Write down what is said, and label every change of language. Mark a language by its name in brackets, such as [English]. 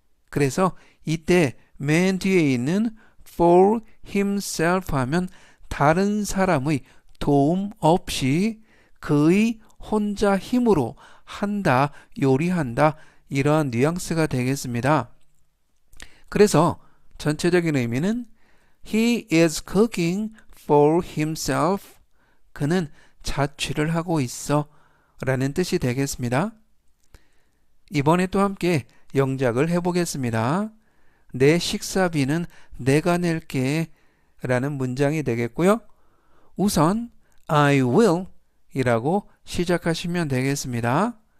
[Korean] 그래서 이때 맨 뒤에 있는 for himself 하면 다른 사람의 도움 없이 그의 혼자 힘으로 한다, 요리한다, 이러한 뉘앙스가 되겠습니다. [English] 그래서 전체적인 의미는 He is cooking for himself. [Korean] 그는 자취를 하고 있어 라는 뜻이 되겠습니다. 이번에 또 함께 영작을 해보겠습니다. 내 식사비는 내가 낼게 라는 문장이 되겠고요. 우선 I will 이라고 시작하시면 되겠습니다.